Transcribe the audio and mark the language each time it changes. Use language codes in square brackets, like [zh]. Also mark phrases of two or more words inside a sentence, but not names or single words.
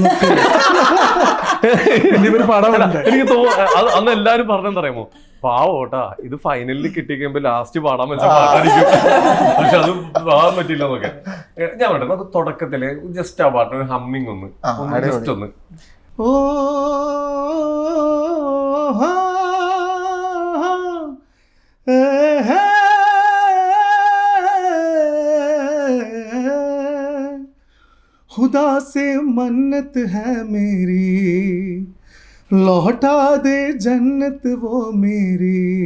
[ml] എനിക്ക് തോന്നുന്നു അന്ന് എല്ലാരും പറഞ്ഞെന്തറിയാമോ, പാവോട്ടാ ഇത് ഫൈനലിൽ കിട്ടിക്കുമ്പോ ലാസ്റ്റ് പാടാൻ വെച്ച പാട്ടായിരിക്കും, പക്ഷെ അത് പാടാൻ പറ്റില്ല എന്നൊക്കെ. ഞാൻ വേണ്ട നമുക്ക് തുടക്കത്തില് ജസ്റ്റ് ആ പാട്ട് ഹമ്മിങ് ഒന്ന് ജസ്റ്റ് ഒന്ന്. [hi] ഓ खुदा से मन्नत है मेरी, लौटा दे जन्नत वो मेरी.